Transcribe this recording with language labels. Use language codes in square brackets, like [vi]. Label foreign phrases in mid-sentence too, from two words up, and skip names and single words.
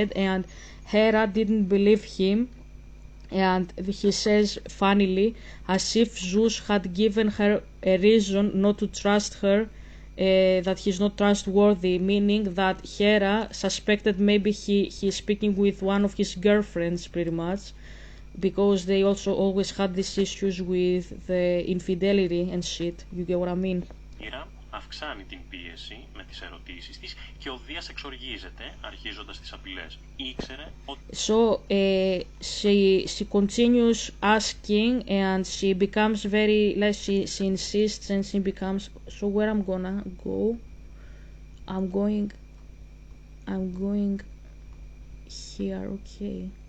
[en] And Hera didn't believe him, and he says funnily, as if Zeus had given her a reason not to trust her, that he's not trustworthy, meaning that Hera suspected maybe he's speaking with one of his girlfriends, pretty much, because they also always had these issues with the infidelity and shit. You get what I mean? [el] Αυξάνει την πίεση με τις ερωτήσεις της και ο Δίας εξοργίζεται αρχίζοντας τις απειλές. Ήξερε ότι... [en] So she continues asking, and she becomes very, like, she insists, and she becomes, so where I'm gonna go? I'm going here, okay.